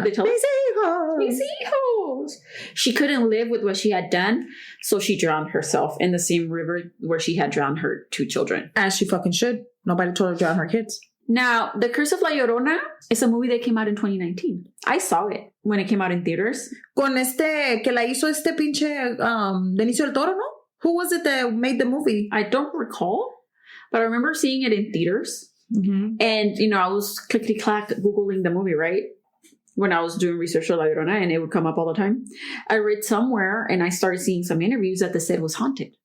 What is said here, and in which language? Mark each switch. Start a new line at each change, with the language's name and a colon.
Spanish: Mis hijos.
English: She couldn't live with what she had done, so she drowned herself in the same river where she had drowned her 2 children. As she fucking should. Nobody told her to drown her kids. Now, The Curse of La Llorona is a movie that came out in 2019. I saw it when it came out in theaters.
Spanish: Con que la hizo pinche Benicio del Toro, no?
English: Who was it that made the movie? I don't recall, but I remember seeing it in theaters. Mm-hmm. And, I was clickety-clack Googling the movie, right? When I was doing research on La Llorona, and it would come up all the time. I read somewhere, and I started seeing some interviews that the set was haunted.